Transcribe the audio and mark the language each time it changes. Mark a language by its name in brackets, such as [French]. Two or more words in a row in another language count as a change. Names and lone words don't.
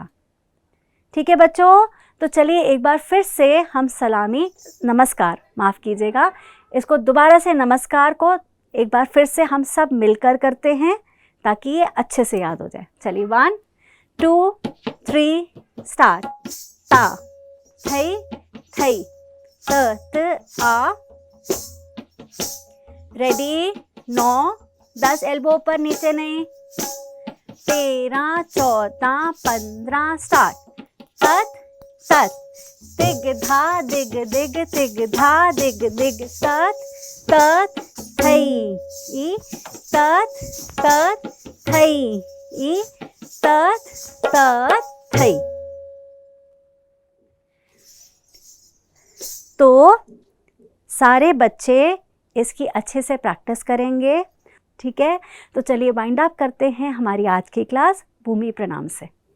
[Hindi] ठीक है बच्चों, तो चलिए एक बार फिर से हम सलामी, नमस्कार, माफ़ कीजिएगा, इसको दोबारा से नमस्कार को एक बार फिर से हम सब मिलकर करते हैं, ताकि ये अच्छे से याद हो जाए। चलिए 1 2 3 स्टार्ट। ता थई थई त त आ। रेडी? 9 10 एल्बो पर, नीचे नहीं। 13 14 15 स्टार्ट। तत तत दिग धा दिग दिग दिग धा दिग दिग तत तत थै ई तत तत थै ई तत तत थै। तो सारे बच्चे इसकी अच्छे से प्रैक्टिस करेंगे, ठीक है। तो चलिए [English] wind up [Hindi] करते हैं हमारी आज की क्लास भूमि प्रणाम से।